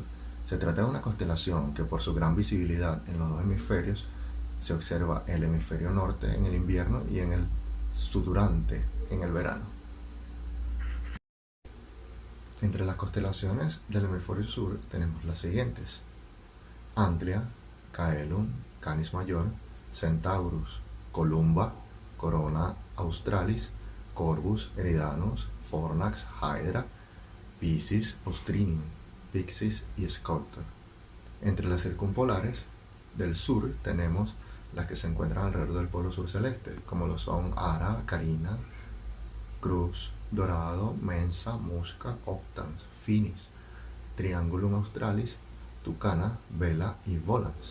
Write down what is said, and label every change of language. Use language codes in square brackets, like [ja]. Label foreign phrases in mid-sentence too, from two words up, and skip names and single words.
[es] Se trata de una constelación que, por su gran visibilidad en los dos hemisferios, se observa en el hemisferio norte en el invierno y en el sudurante en el verano. Entre las constelaciones del hemisferio sur tenemos las siguientes: Antlia, Caelum, Canis Mayor, Centaurus, Columba, Corona Australis, Corvus, Eridanus, Fornax, Hydra, Piscis, Austrinium, Pyxis y Sculptor. Entre las circumpolares del sur tenemos las que se encuentran alrededor del polo sur celeste, como lo son Ara, Carina, Crux, Dorado, Mensa, Musca, Octans, Finis, Triangulum Australis, Tucana, Vela y Volans.